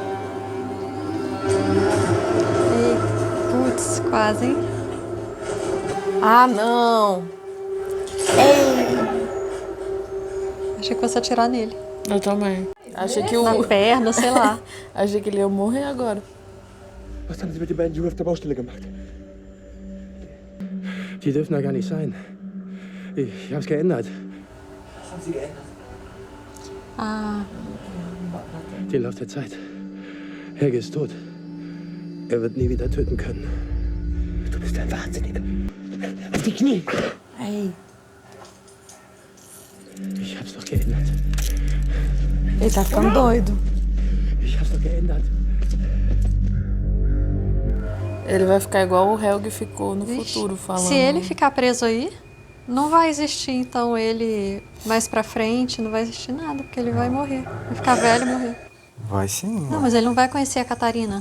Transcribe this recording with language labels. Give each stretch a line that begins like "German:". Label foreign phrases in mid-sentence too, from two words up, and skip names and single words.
Portuguese: Putz, quase, hein? Ah, não! Ei! Achei que fosse atirar nele. Eu também. Achei que Na perna, sei lá. Achei que ele ia morrer agora.
German: Was haben Sie mit den beiden Jungen auf der Baustelle gemacht? Die dürfen da gar nicht sein. Ich hab's geändert. Was haben Sie geändert? Ah, Den Lauf der Zeit. Helge ist tot. Er wird nie wieder töten können. Du bist ein Wahnsinniger. Auf die Knie! Ei. Ich hab's doch geändert.
Portuguese: Ele tá ficando doido.
German: Ich hab's doch geändert.
Portuguese: Ele vai ficar igual o Helg ficou no vixe. futuro, falando. Se ele ficar preso aí, não vai existir, então, ele mais pra frente, não vai existir nada, porque ele vai morrer. Vai ficar velho e morrer. Vai sim. Não, mas ele não vai conhecer a Catarina.